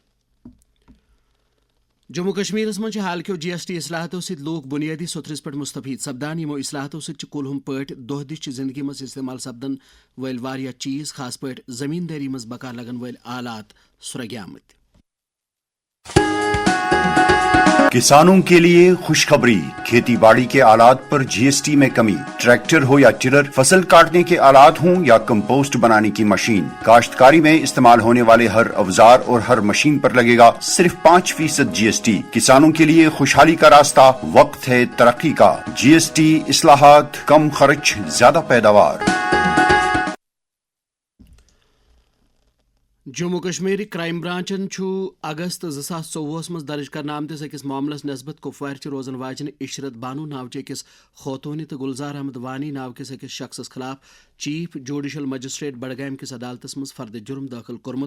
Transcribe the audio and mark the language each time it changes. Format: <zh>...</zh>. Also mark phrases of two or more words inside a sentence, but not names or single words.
<ks>جموں کشمیرس منٛز چھِ حال کیو جی ایس ٹی اصلاحاتو سۭتۍ لوٗکھ بُنیٲدی سطرس پٮ۪ٹھ مستفید سپدان. یِمو اصلاحاتو سۭتۍ چھِ کُلہُم پٲٹھۍ دۄہ دِش زندگی منٛز استعمال سپدن وٲلۍ واریاہ چیٖز، خاص پٲٹھۍ زمیٖندٲری منٛز بقا لگن وٲلۍ آلات سرٛوگیمٕتۍ.</ks> <ur>کسانوں کے لیے خوشخبری. کھیتی باڑی کے آلات پر جی ایس ٹی میں کمی. ٹریکٹر ہو یا ٹرر، فصل کاٹنے کے آلات ہوں یا کمپوسٹ بنانے کی مشین، کاشتکاری میں استعمال ہونے والے ہر اوزار اور ہر مشین پر لگے گا صرف 5% جی ایس ٹی. کسانوں کے لیے خوشحالی کا راستہ، وقت ہے ترقی کا. جی ایس ٹی اصلاحات، کم خرچ، زیادہ پیداوار.</ur> <ks>جموں کشمیر کرائم برانچن اگست 2024 مز درج کرنے آمتس أکس معاملس نسبت کپوارچ روزن واجنہ عشرت بانو ناوچہ أکس خوتونہِ تہٕ گلزار احمد وانی ناو کس أکس شخصس خلاف چیف جوڈیشل مجسٹریٹ بڈگام کس عدالتس مز فرد جرم داخل کورمت.</ks>